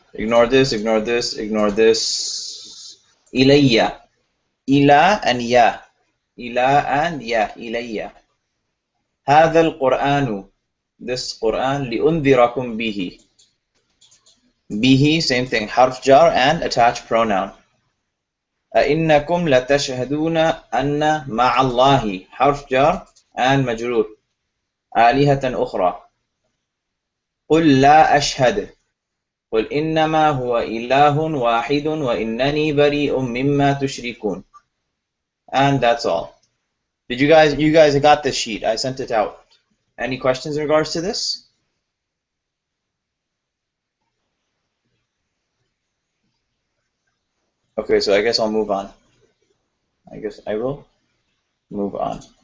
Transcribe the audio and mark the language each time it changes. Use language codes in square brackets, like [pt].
[en] Ignore this, ignore this, ignore this. Ilayya. Ila and ya. Ila and ya. Ilayya. [ar] هذا القرآن. [en] This Quran. [ar] لأنذركم به. Bihi, [en] same thing. Harf jar and attached pronoun. [ar] أئنكم لتشهدون أن مع الله. [en] Harf jar and majrur. [ar] آلهة أخرى. قل لا أشهد. قل إنما هو إله واحد وإنني بريء مما تشركون. [en] And that's all. Did you guys got this sheet? I sent it out. Any questions in regards to this? Okay, so I guess I'll move on. I guess I will move on.